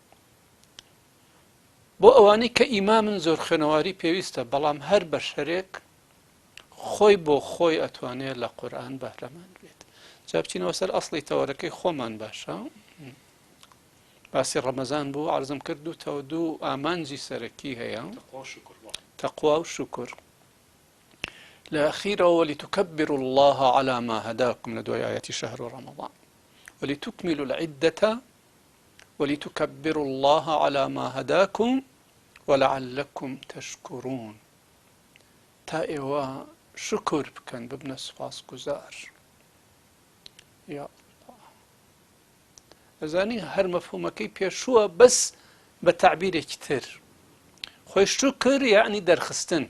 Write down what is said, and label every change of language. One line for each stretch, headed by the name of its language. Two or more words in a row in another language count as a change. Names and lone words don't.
Central Kurdish: بۆ ئەوانەی کە ئیمامن زۆر خوێنەواری پێویستە بەڵام هەر بەشەرێک خۆی بۆ خۆی ئەتوانێت لە قورئان بەهرەمان بێت جا بچینەوە سەر ئەسڵی تەوەرەکەی خۆمان باشە باسی ڕەمەزان بوو عەرزم کردووتەوە دوو ئامانجی سەرەکی هەیە تەقوا و شوکر لە ئەخیرەوە وەلیتوکەبروا
Arabic: الله على ما هداكم
Central Kurdish: لە دوای ئایەتی شەهر رەمەضان
Arabic: ولتكملوا العدة ولتكبروا الله على ما هداكم ولعلكم تشكرون
Central Kurdish: تا ئێوە شکر بکەن ببنە سوپاسگوزار یا الله ئەزانی هەر مەفهومەکەی پێشووە بەس بە تعبیرێکی تر خۆی شکر یعنی